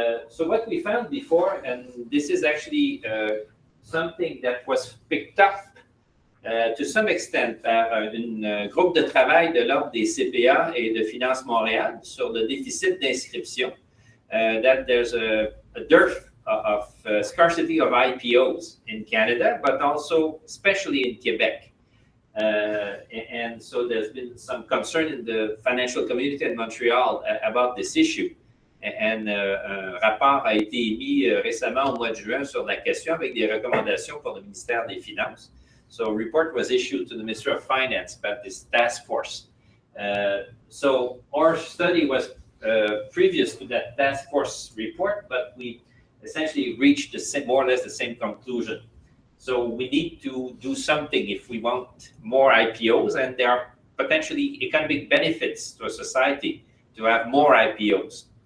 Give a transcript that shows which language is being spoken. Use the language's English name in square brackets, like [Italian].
[English] So what we found before, and this is actually something that was picked up to some extent [French] par un groupe de travail de l'Ordre des CPA et de Finance Montréal sur le déficit d'inscription, [English] that there's a dearth of scarcity of IPOs in Canada, but also especially in Quebec. And so there's been some concern in the financial community in Montreal about this issue. [French] Un rapport a été émis récemment au mois de juin sur la question avec des recommandations pour le ministère des Finances. [English] So a report was issued to the Minister of Finance about this task force. So our study was previous to that task force report, but we essentially reached more or less the same conclusion. So we need to do something if we want more IPOs, and there are potentially economic benefits to a society to have more IPOs.